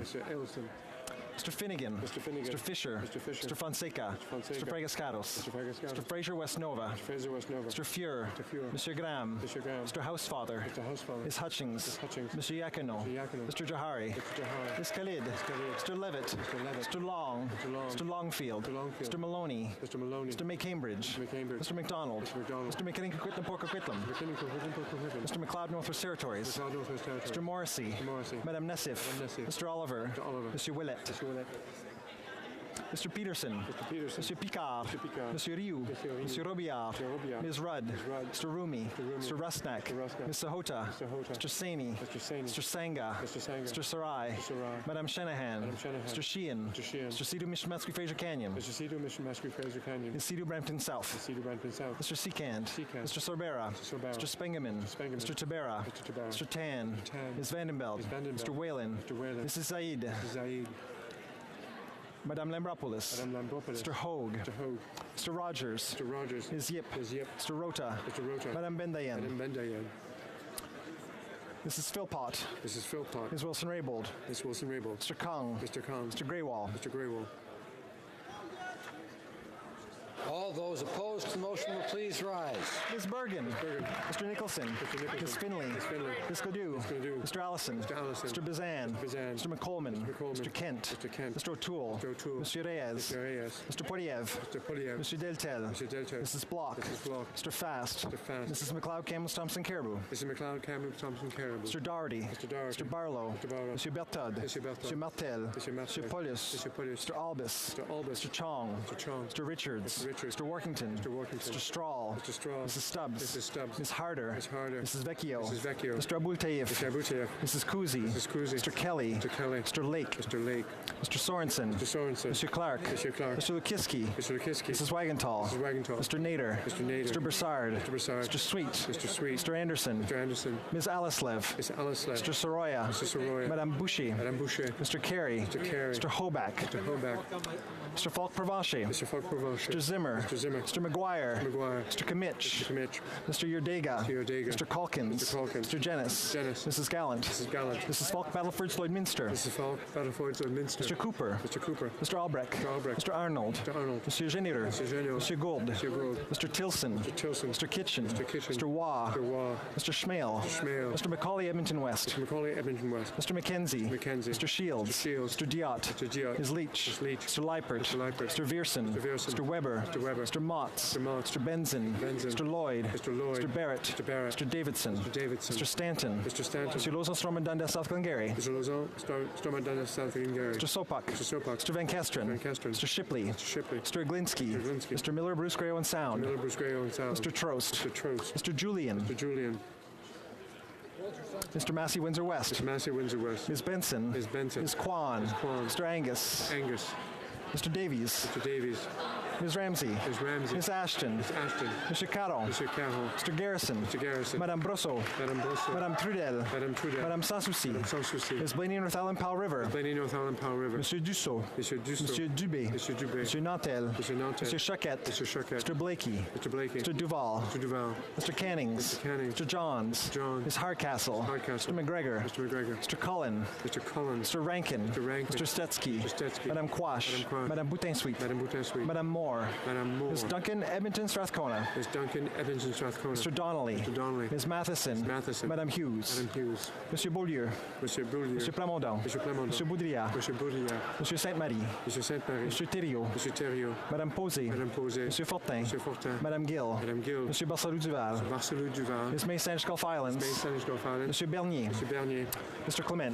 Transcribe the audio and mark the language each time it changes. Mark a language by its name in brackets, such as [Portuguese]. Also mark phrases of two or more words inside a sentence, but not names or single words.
[English] Mr. Finnegan. Mr. Fisher. Mr. Fonseca. Mr. Pregascados. Mr. Fraser West Nova. Mr. Fuhr. Mr. Graham. Mr. Housefather. Ms. Hutchings. Mr. Iacono. Mr. Jahari. Ms. Khalid. Mr. Levitt. Mr. Long. Mr. Longfield. Mr. Maloney. Mr. McCambridge. Mr. McDonald. Mr. McKinnon-Coquitlam Port Coquitlam. Mr. McLeod Northwest Territories. Mr. Morrissey. Madame Nessif. Mr. Oliver. Mr. Willett. Mr. Peterson. Mr. Picard. Mr. Rioux. Mr. Robillard. Ms. Rudd. Mr. Rumi. Mr. Rusnak. Ms. Sahota. Mr. Saini. Mr. Sangha. Mr. Sarai. Madame Shanahan. Mr. Sheehan. Mr. Sidhu Mishmatsky Fraser Canyon. Ms. Sidhu Brampton South. Mr. Seekand. Mr. Sorbera. Mr. Spengeman. Mr. Tabera. Mr. Tan. Ms. Vandenbeld. Mr. Whalen. Mrs. Zaid. Madame Lambropoulos. Mr. Hogue. Mr. Rogers. Ms. Yip. Mr. Rota. Madame Bendayen. Mrs. Philpott. Ms. Wilson-Raybould. Mr. Kung. Mr. Greywall. All those opposed to the motion will please rise. Ms. Bergen. Mr. Nicholson. Ms. Finley. Ms. Gladue. Mr. Allison. Mr. Bazan. Mr. McColman. Mr. Kent. Mr. O'Toole. Mr. Reyes. Mr. Poiliev. Mr. Deltel. Mrs. Block. Mr. Fast. Mrs. McLeod Campbell Thompson Caribou. Mr. Doherty. Mr. Barlow. Mr. Bertod. Mr. Martel. Mr. Paulus. Mr. Albus. Mr. Chong. Mr. Richards. Mr. Workington. Mr. Strahl. Mrs. Stubbs. Ms. Harder. Mrs. Vecchio. Mr. Abul Taif. Mrs. Kuzi. Mr. Kelly. Mr. Lake. Mr. Sorensen. Mr. Clark. Mr. Lukiski. Mrs. Wagenthal. Mr. Nader. Mr. Broussard. Mr. Sweet. Mr. Anderson. Ms. Alislev. Mr. Soroya. Madame Boucher. Mr. Carey. Mr. Hoback. Mr. Falk-Provencher. Mr. Zimmer. Mr. McGuire. Mr. Kamich. Mr. Yerdega. Mr. Calkins. Mr. Jennis. Mrs. Gallant. Mrs. Falk Battleford Lloydminster. Mr. Cooper. Mr. Albrecht. Mr. Arnold. Mr. Genier. Mr. Gould. Mr. Tilson. Mr. Kitchen. Mr. Waugh. Mr. Schmale. Mr. Macaulay Edmonton West. Mr. McKenzie. Mr. Shields. Mr. Diot. Ms. Leach. Mr. Leipert. Mr. Vierson. Mr. Weber. Mr. Motz. Mr. Benzin. Mr. Lloyd. Mr. Barrett. Mr. Davidson. Mr. Stanton. Mr. Lozon Stormont Dundas South Glengarry. Mr. Sopak. Mr. Van Kesteren. Mr. Shipley. Mr. Iglinski. Mr. Miller Bruce Gray Owen Sound. Mr. Trost. Mr. Julian. Mr. Massey Windsor West. Ms. Benson. Ms. Kwan. Mr. Angus. Mr. Davies. Ms. Ramsey. Ms. Ramsey. Ms. Ashton. Ms. Ashton. Mr. Caron. Mr. Caron. Mr. Garrison. Mr. Garrison. Madame Brosseau. Madame Brosseau. Madame Trudel. Madame Trudel. Madame Sanssouci. Madame Sanssouci. Ms. Blaney North Island Powell River. Ms. Blaney North Island Powell River. Monsieur Dussault. Monsieur Dussault. Monsieur Dubé. Monsieur Dubé. Monsieur Nantel. Monsieur Nantel. Monsieur Choquette. Mr. Choquette. Mr. Blakey. Mr. Blakey. Mr. Duval. Mr. Duval. Mr. Cannings. Mr. Cannings. Mr. Johns. Johns. Ms. Hardcastle. Hardcastle. Mr. McGregor. Mr. McGregor. Mr. Cullen. Mr. Cullen. Mr. Rankin. Mr. Rankin. Mr. Stetsky. Mr. Stetsky. Madame Quash. Madame Quash. Madame Boutin-Sweet. Madame Boutin-Sweet. Madame Moore. Madame Moore. Ms. Duncan Edmonton Strathcona. Ms. Duncan Edmonton Strathcona. Mr. Donnelly. Mr. Donnelly. Ms. Matheson. Ms. Matheson. Madame Hughes. Madame Hughes. Monsieur Beaulieu. Monsieur Beaulieu. Monsieur Plamondon. Monsieur Plamondon. Monsieur Boudria. Monsieur Boudria. Monsieur Sainte-Marie. Monsieur Sainte-Marie. Monsieur Thériault. Monsieur Thériault. Madame Posé. Madame Posé. Monsieur Fortin. Monsieur Fortin. Madame Gill. Madame Gill. Monsieur Barcelou-Duval. Barcelou Duval. Ms. May Saint Gulf Islands. May Saint Gulf Islands. Monsieur Bernier. Monsieur Bernier. Mr. Clement.